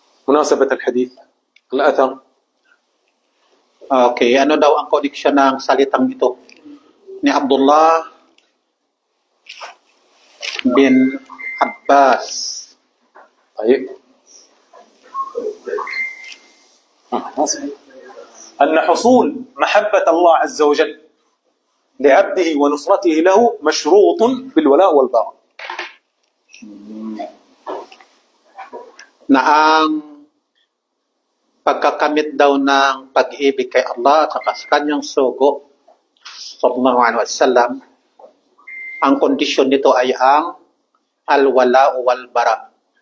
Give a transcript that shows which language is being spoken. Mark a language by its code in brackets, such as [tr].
[ar] مناسبة الحديث الأثر. [tl] Okay, ano daw ang koneksyon ng salitang ito ni Abdullah bin Abbas? [ar] طيب أن حصول محبة الله عز وجل لعبده ونصرته له مشروط بالولاء والبراء. [tl] Na ang pagkakamit daw ng pag-ibig kay Allah at sa kanyang sugo sallallahu alaihi wasallam, ang kondisyon nito ay ang al-wala wal bara.